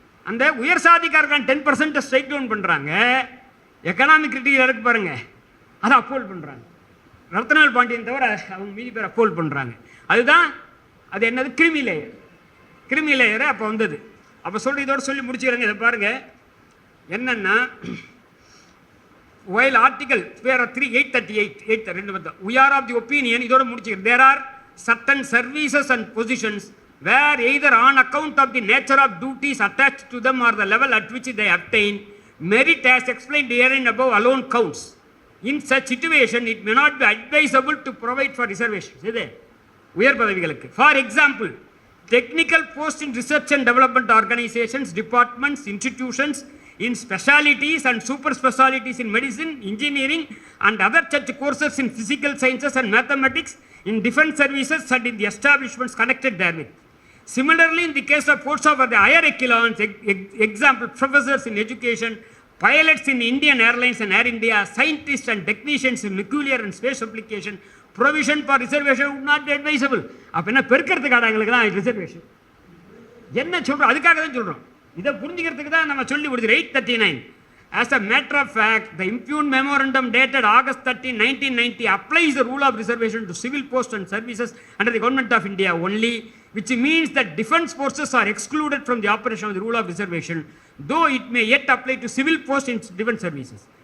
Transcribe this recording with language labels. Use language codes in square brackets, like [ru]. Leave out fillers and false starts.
[ta] அந்த உயர் சாதிக்காரர்கள் 10% strike down பண்றாங்க. எக்கனாமிக் கிரைட்டீரியா இருக்கு பாருங்க, அதை அப்போல் பண்றாங்க. ரத்னவேல் பாண்டியன் தவிர அவங்க மீதி பேர் அப்போல் பண்றாங்க. அதுதான் அது என்னது, கிரிமி லேயர் அப்போ வந்தது. அப்போ இதோட சொல்லி முடிச்சுக்கிறாங்க. இதை பாருங்க என்னன்னா, [en] while article 838 we are of the opinion, [ta] இதோட முடிச்சுக்கிறேன், [en] there are certain services and positions where either on account of the nature of duties attached to them or the level at which they obtain merit as explained herein above alone counts. In such situation it may not be advisable to provide for reservations. [ta] இது உயர் பதவிகளுக்கு. [en] For example, technical posts in research and development organizations, departments, institutions, in specialities and super specialities in medicine, engineering and other such courses in physical sciences and mathematics, in defense services and in the establishments connected therewith. Similarly, in the case of posts of the higher echelons, example professors in education, pilots in Indian Airlines and Air India, scientists and technicians in nuclear and space application, provision for reservation would not be advisable. [ta] அப்ப என்ன பெருக்கிறதுக்காக எங்களுக்கு தான் reservation என்ன சொல்றோம், அதுக்காக தான் சொல்றோம். இதை புரிஞ்சுக்கிறதுக்கு தான் நம்ம சொல்லி கொடுத்து 839. [en] As a matter of fact, the impugned memorandum dated August 13, 1990 applies the rule of reservation to civil posts and services under the government of India only, which means that defense forces are excluded from the operation of the rule of reservation, though it may yet apply to civil posts in defense services.